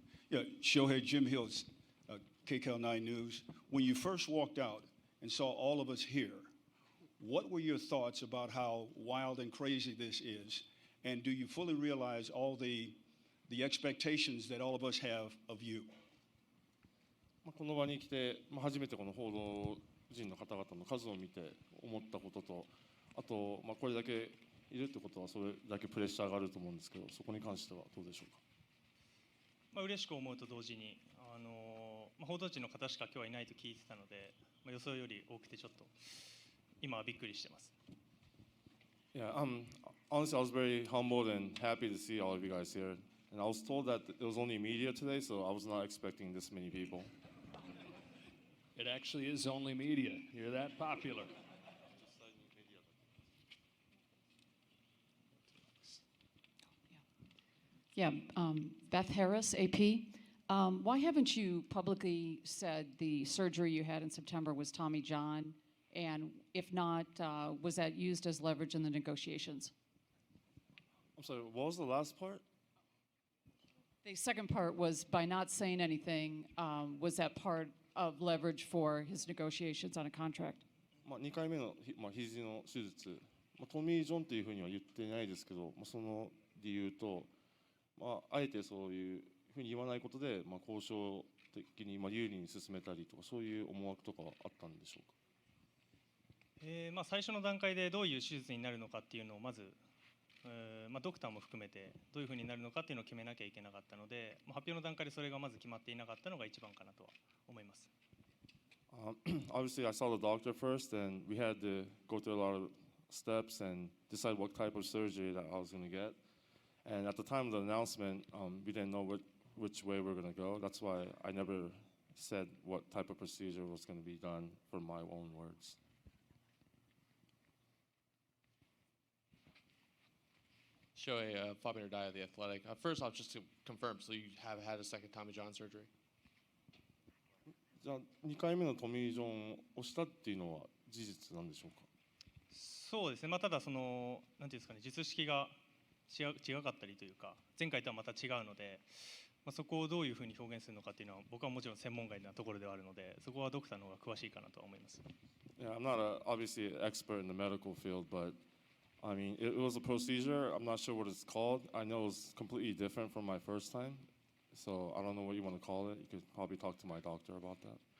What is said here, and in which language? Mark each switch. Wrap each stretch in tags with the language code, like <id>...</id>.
<en>Yeah, Shohei, Jim Hills, KCAL 9 News. When you first walked out and saw all of us here, what were your thoughts about how wild and crazy this is? And do you fully realize all the expectations that all of us have of you?</en> <ja>この場に来て、初めてこの報道陣の方々の数を見て思ったことと、あと、これだけいるってことはそれだけプレッシャーがあると思うんですけど、そこに関してはどうでしょうか。嬉しく思うと同時に、報道陣の方しか今日はいないと聞いてたので、予想より多くてちょっと今はびっくりしてます。</ja> <en>Yeah, honestly, I was very humbled and happy to see all of you guys here. And I was told that it was only media today, so I was not expecting this many people. It actually is only media. You're that popular. Yeah, Beth Harris, AP. Why haven't you publicly said the surgery you had in September was Tommy John? And if not, was that used as leverage in the negotiations? I'm sorry, what was the last part? The second part was by not saying anything, was that part of leverage for his negotiations on a contract?</en> <ja>2回目の肘の手術、トミー・ジョンというふうには言ってないですけど、その理由と、あえてそういうふうに言わないことで、交渉的に有利に進めたりとか、そういう思惑とかはあったんでしょうか。最初の段階でどういう手術になるのかっていうのをまず、ドクターも含めてどういうふうになるのかっていうのを決めなきゃいけなかったので、発表の段階でそれがまず決まっていなかったのが一番かなとは思います。</ja> <en>Obviously, I saw the doctor first, and we had to go through a lot of steps and decide what type of surgery that I was going to get. And at the time of the announcement, we didn't know which way we were going to go. That's why I never said what type of procedure was going to be done for my own words. Shohei, Fabian Ardaya of The Athletic. First off, just to confirm, so you have had a second Tommy John surgery?</en> <ja>じゃあ2回目のトミー・ジョンをしたっていうのは事実なんでしょうか。そうですね、ただなんていうんですかね、術式が違かったりというか、前回とはまた違うので、そこをどういうふうに表現するのかっていうのは僕はもちろん専門外なところではあるので、そこはドクターの方が詳しいかなとは思います。</ja> <en>Yeah, I'm not obviously an expert in the medical field, but I mean, it was a procedure. I'm not sure what it's called. I know it's completely different from my first time. So I don't know what you want to call it. You could probably talk to my doctor about that.</en>